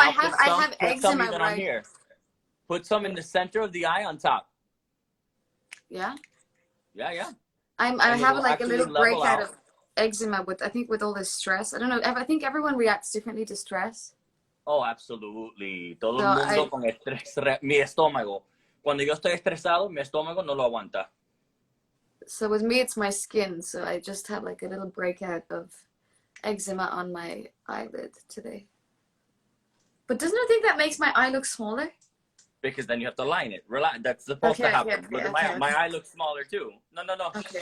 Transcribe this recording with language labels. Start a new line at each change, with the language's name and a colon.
English: I have eczema right here. Put some in the center of the eye on top. Yeah. Yeah. I have like a little level breakout of eczema with all this stress. I don't know. I think everyone reacts differently to stress. Oh, absolutely.
Spanish: Todo el mundo con estrés. Mi estómago. Cuando yo estoy estresado, mi estómago no lo aguanta.
English: So with me, it's my skin. So I just have like a little breakout of eczema on my eyelid today. But doesn't it think that makes my eye look smaller? Because then you have to line it. Relax. That's supposed to happen. Okay, my eye looks smaller too. No. Okay.